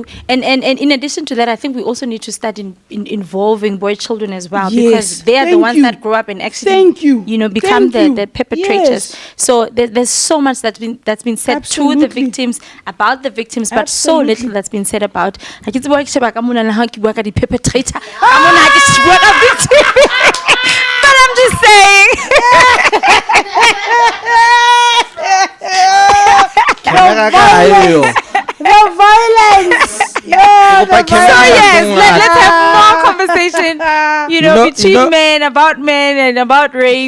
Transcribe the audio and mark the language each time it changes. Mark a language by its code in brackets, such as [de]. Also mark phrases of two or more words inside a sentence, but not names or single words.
[en] And in addition to that, I think we also need to start involving boy children as well, Yes. because they are the Thank ones you. that grow up and actually, Thank you. become Thank you. the perpetrators. Yes. So there's so much that's been said to the Absolutely. victims, about the victims, but so Absolutely. little that's been said about. [st] I ke tseba ke sheba ka mona le ha ke bua ka di perpetrator. Ka mona ha ke bua ka victim. [en] But I'm just saying. [st] Camera ka hayo. [en] The violence! Yeah, the [st] Kopa camera [en] So violence! yes, Don't let's have more conversation, between men and about rape.